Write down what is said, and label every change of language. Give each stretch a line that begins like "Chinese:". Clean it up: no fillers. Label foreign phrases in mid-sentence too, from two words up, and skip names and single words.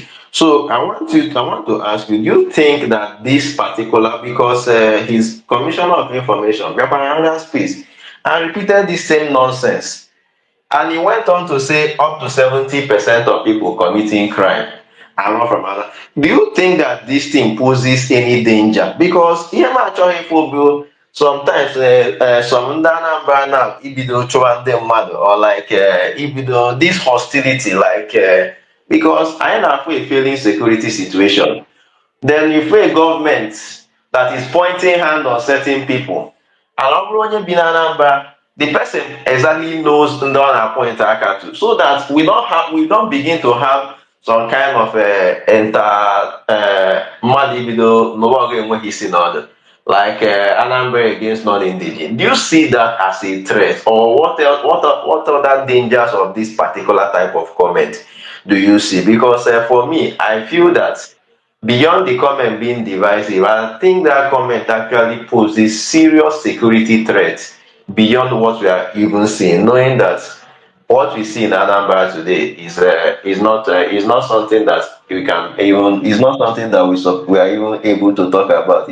English: So I want to ask you, do you think that this particular, because his commissioner of information, Another Space, and repeated this same nonsense, and he went on to say up to 70% of people committing crime are not from Anambra. Do you think that this thing poses any danger? Because
Igbo: ihe m achọghị ikwu bụ
English: sometimes some
Igbo: ndị Anambra
English: now
Igbo: ibido chụwa ndị mmadụ,
English: or like ibido this hostility, like because
Igbo: anyị na-afụ
English: a failing security situation. Then you feel a government that is pointing hand on certain people.
Igbo: And ọ bụrụ onye bi na Anambra,
English: the person exactly knows
Igbo: ndị ọ na-appoint aka
English: to, so that we don't begin to have some kind of
Igbo: mmadụ ibido n'ụwa ọgụ enweghị isi n'ọdụ,
English: like Anambra against non-indigenous. Do you see that as a threat, or what other dangers of this particular type of comment do you see? Because for me, I feel that beyond the comment being divisive, I think that comment actually poses serious security threats beyond what we are even seeing, knowing that what we see in Anambra today is not something that we can even, is not something that we are even able to talk about.